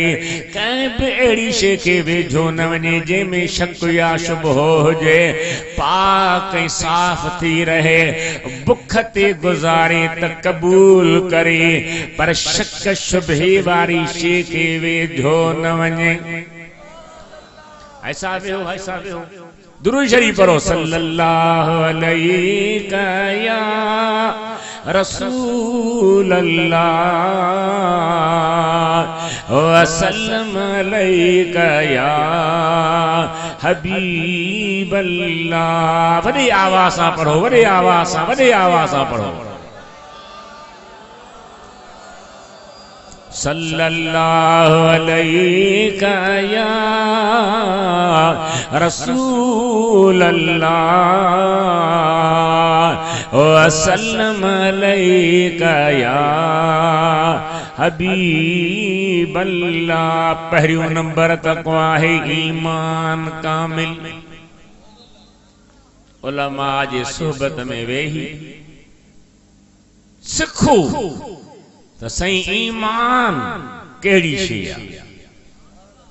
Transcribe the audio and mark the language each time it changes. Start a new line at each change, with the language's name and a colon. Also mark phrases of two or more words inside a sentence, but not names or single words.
Sindhi: कंहिं बि अहिड़ी शइ खे वेझो न वञे जंहिंमें शक या शुबहो हुजे, पाक ऐं साफ़ थी रहे। बुख ते गुज़ारे त क़बूल करे पर शक शुबहे वारी शइ खे वेझो न वञे। ऐसा वियो, ऐसा वियो। दुरूद शरीफ पढ़ो
Arabic: صلى الله عليك يا رسول الله وسلم عليك يا حبيب الله.
Sindhi: वॾी आवाज़ सां पढ़ो, वॾी आवाज़ सां, वॾी आवाज़ सां पढ़ो।
Arabic: صلى الله عليك يا رسول الله وسلم عليك يا حبيب الله.
Sindhi: पहिरियों नंबर तक़वा है ईमान कामिल। उलमा जे सोहबत में वेही सिखो त सही ईमान कहिड़ी शइ आहे।